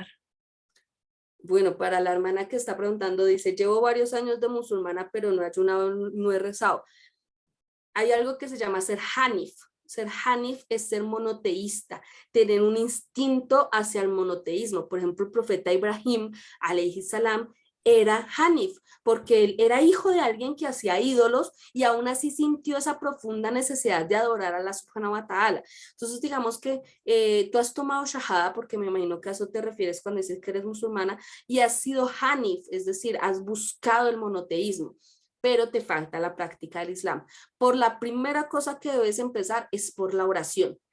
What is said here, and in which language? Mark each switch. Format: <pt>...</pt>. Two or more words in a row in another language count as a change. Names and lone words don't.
<es>Bueno, para la hermana que está preguntando, dice, llevo varios años de musulmana, pero no he ayunado, no he rezado. Hay algo que se llama ser hanif. Ser hanif es ser monoteísta, tener un instinto hacia el monoteísmo. Por ejemplo, el profeta Ibrahim,</es> <ar>عليه السلام,</ar> <es>era hanif, porque él era hijo de alguien que hacía ídolos y aún así sintió esa profunda necesidad de adorar a Allah</es> <ar>سبحانه وتعالى.</ar> <es>Entonces, digamos que tú has tomado shahada, porque me imagino que a eso te refieres cuando dices que eres musulmana, y has sido hanif, es decir, has buscado el monoteísmo, pero te falta la práctica del Islam. Por la primera cosa que debes empezar es por la oración.</es>